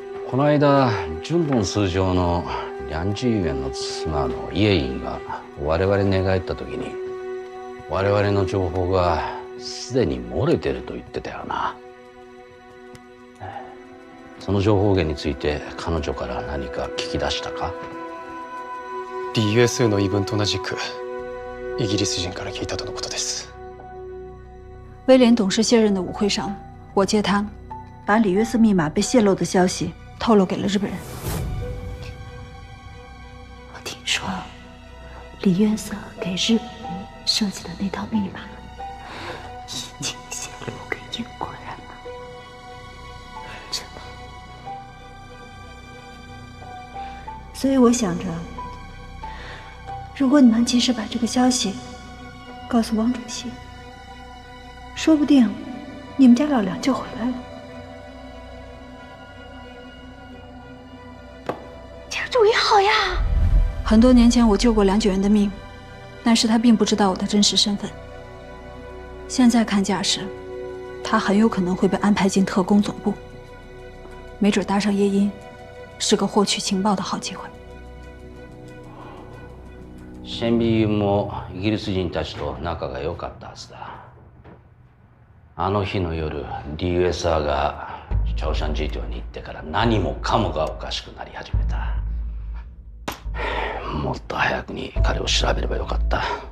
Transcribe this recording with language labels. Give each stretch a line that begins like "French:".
Japanese: この間順本数長の梁志元の妻の家院が我々に寝返った時に我々の情報がすでに漏れてると言ってたよな。その情報源について彼女から何か聞き出したか？ DUSU の言い分と同じくイギリス人から聞いたとのことです。
Chinese: 威廉董事卸任的舞会上，我借他把里约瑟密码被泄露的消息透露给了日本人。我听说，里约瑟给日本人设计的那套密码已经泄露给英国人了。真的。所以我想着，如果你能及时把这个消息告诉汪主席，说不定你们家老梁就回来了。这个主意好呀！很多年前我救过梁九元的命，但是他并不知道我的真实身份。现在看架势，他很有可能会被安排进特工总部，没准搭上叶音，是个获取情报的好机会。
Japanese: シェンビユもイギリス人たちと仲が良かったはずだ。あの日の夜、リュウエサーが朝鮮事業に行ってから何もかもがおかしくなり始めた。もっと早くに彼を調べればよかった。